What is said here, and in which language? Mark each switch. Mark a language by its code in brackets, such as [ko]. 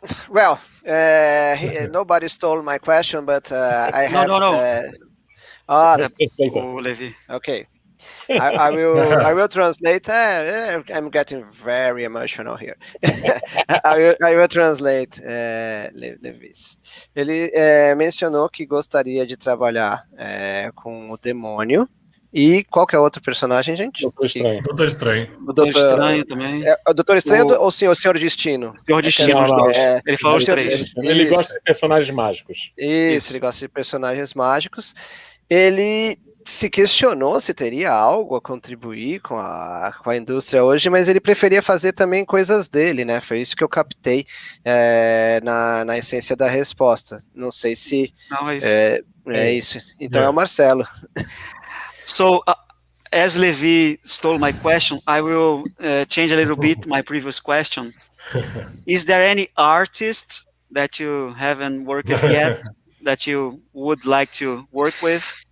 [en] Well, nobody stole my question, but I have... No. Levi. Okay. I will translate. I'm getting very emotional here. I will translate, Levis. [pt] Ele mencionou que gostaria de trabalhar com o demônio. E qual que é outro personagem, gente? Doutor Estranho. Doutor Estranho. O Doutor Estranho também. O Doutor Estranho ou o Senhor Destino? Senhor Destino, os dois. Ele falou os três. Ele gosta de personagens mágicos. Isso, ele gosta de personagens mágicos. Ele se questionou se teria algo a contribuir com a indústria hoje, mas ele preferia fazer também coisas dele, né? Foi isso que eu captei na essência da resposta. Não sei se Não, é isso. é isso. Então é o Marcelo. [en] So, as Levi stole my question, I will change a little bit my previous question. Is there any artist that you haven't worked yet that you would like to work with?